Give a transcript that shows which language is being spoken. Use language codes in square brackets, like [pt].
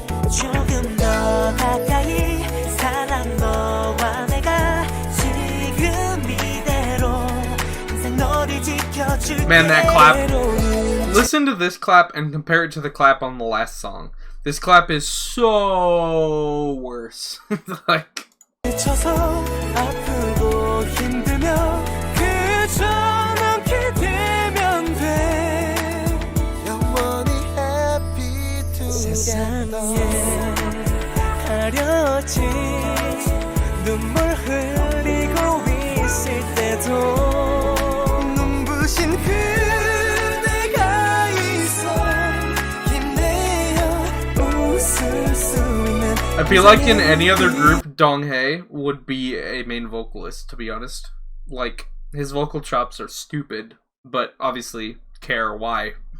[ko] 조금 더 가까이 사랑 너와 내가 지금 이대로 항상 너를 지켜줄게. [en] Man, that clap. Listen to this clap and compare it to the clap on the last song. This clap is so worse. Like. [ko] 지쳐서 아프고 힘들면 그저 넘게 되면 돼. 영원히 [en] happy together. [ko] 가려진 눈물 흘리고 있을 때도 눈부신 그대가 있어 힘내어 웃을 수 있는. [en] I feel like in any other group, Donghae would be a main vocalist, to be honest. Like, his vocal chops are stupid, but obviously care why.